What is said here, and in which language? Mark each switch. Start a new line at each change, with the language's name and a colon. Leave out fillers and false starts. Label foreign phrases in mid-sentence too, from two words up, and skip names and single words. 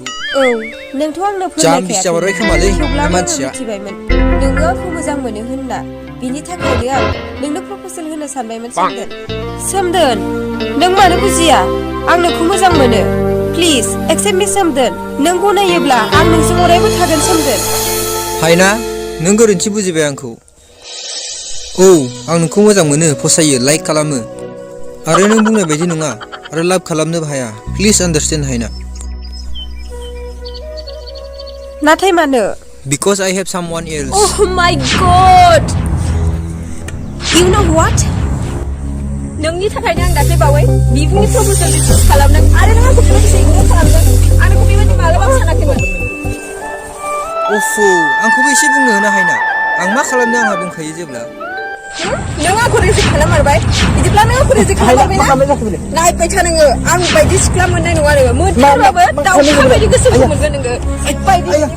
Bodo: औ नोंथ' आंनो फोरमायखायाखै थेवब्लाबो आं मिथिबायमोन नोङो आंखौ मोजां मोनो होनना बिनि थाखायनो आं नोंनो प्रप'जेल होनो सानबायमोन सोमदोन नों मानो बुजिया आं नोंखौ मोजां मोनो
English: please accept me
Bodo: सोमदोन नों गनायोब्ला आं नोंजों अरायबो थागोन सोमदोन हायना नों गोरोन्थि बुजिबाय आंखौ औ आं नोंखौ मोजां मोनो फसायो लाइक खालामो आरो नों बुंनाय बायदि नङा आरो लाभ खालामनोबो हाया
English: please understand
Bodo: हायना नाथाय मानो
English: because I have someone else oh my god you know what
Bodo: नोंनि थाखायनो आं दाख्लै बावै बिबुंनि प्रप'जेल रिसिभ खालामदों आरो नों आंखौ बेबायदि इगनर खालामदों आं नोंखौ बेबायदि मालाबाबो सानाखैमोन अफु आंखौबो एसे बुंनो होनो हायना आं मा खालामनो आंहा दंखायो जेब्ला नों आंखौ रिजेक्ट खालाममारबाय बिदिब्ला नों आंखौ रिजेक्ट खालामबायना नायबाय था नोङो आं बायदि सिख्ला मोननाय नङा नोङो मोजांबाबो दाउखा बायदि गोसोखौ मोनगोन नोङो बायदि